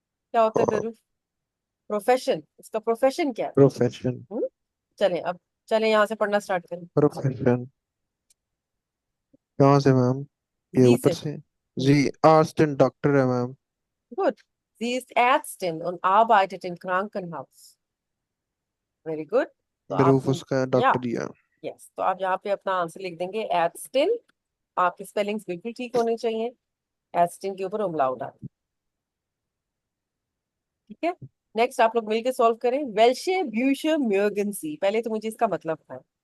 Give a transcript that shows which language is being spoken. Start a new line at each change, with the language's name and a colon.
Hindi: क्या होता है बेवकूफ? प्रोफेशन, इसका प्रोफेशन क्या है? प्रोफेशन। हम्म? चलें अब, चलें यहाँ से पढ़ना स्टार्ट करें। प्रोफेशन कहाँ से मैम? ये जी ऊपर से। से। जी, आर्स्टन डॉक्टर है ma'am. Good.
German: Sie ist Ärztin und arbeitet im Krankenhaus।
Hindi: Very good. तो आप, बेरूफ उसका या, डॉक्टर ही है। यस, तो आप यहाँ पे अपना आंसर लिख देंगे एटस्टिन। आपकी स्पेलिंग्स बिल्कुल ठीक होने चाहिए। एटस्टिन के ऊपर उमलाउट आता है। ठीक है। नेक्स्ट आप लोग मिलकर सॉल्व करें।
German: वेल्शे ब्यूशे म्योगनसी,
Hindi: पहले तो मुझे इसका मतलब बताएं।